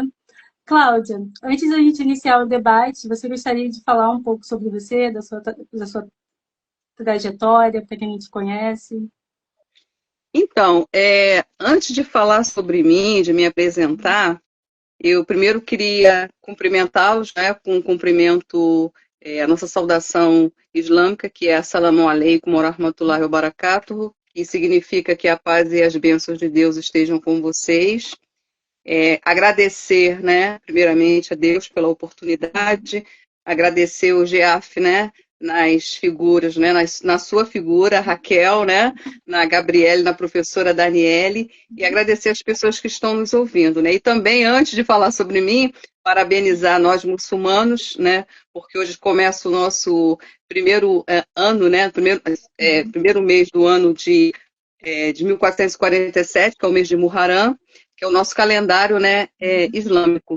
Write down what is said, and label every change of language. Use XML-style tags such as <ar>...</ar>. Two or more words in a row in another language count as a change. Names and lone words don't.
<pt>Cláudia, antes da gente iniciar o debate, você gostaria de falar um pouco sobre você, da sua trajetória, para quem não te conhece? Então, antes de falar sobre mim, de me apresentar, eu primeiro queria cumprimentá-los, né, com um cumprimento, a nossa saudação islâmica, que é</pt> <ar>السلام عليكم ورحمة الله وبركاته,</ar> <pt>que significa que a paz e as bênçãos de Deus estejam com vocês. Agradecer, né, primeiramente a Deus pela oportunidade, agradecer o GEAF, né, nas figuras, né, na sua figura, Raquel, né, na Gabriele, na professora Daniele, e agradecer as pessoas que estão nos ouvindo, né, e também, antes de falar sobre mim, parabenizar nós muçulmanos, né, porque hoje começa o nosso primeiro ano, né, primeiro mês do ano de 1447, que é o mês de Muharram, que é o nosso calendário, né, islâmico.</pt>